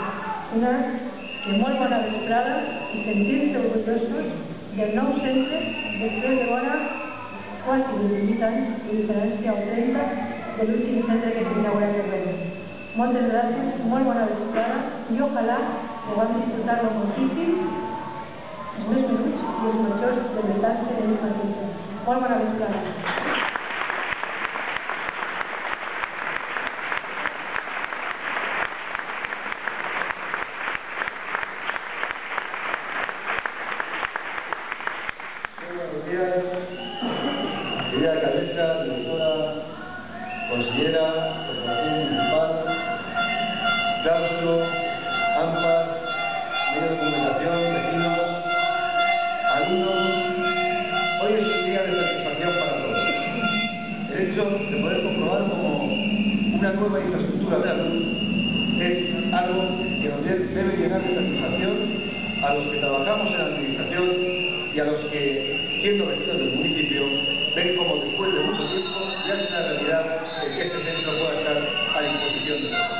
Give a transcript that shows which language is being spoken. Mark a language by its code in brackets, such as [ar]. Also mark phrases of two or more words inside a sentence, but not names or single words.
[ca] Una que molt bona vesprada i sentir-se orgullosos del nou centre després de vora quasi 18 anys de diferència o 30 de l'últim centre que s'inaugura a Torrent. Moltes gràcies, molt bona vesprada i ojalà que vam disfrutar-lo moltíssim els més menuts i els majors de l'estat en ells mateixos. Molt bona vesprada. [es] Querida alcaldesa, directora, consellera, corporación municipal, claustro, AMPAs, medios de comunicación, vecinos, alumnos, hoy es un día de satisfacción para todos. El hecho de poder comprobar como una nueva infraestructura de la luz es algo que nos debe llenar de satisfacción a los que trabajamos en la administración y a los que, siendo vecinos del municipio, ven como después de mucho tiempo ya es una realidad el que este centro pueda estar a disposición de todos.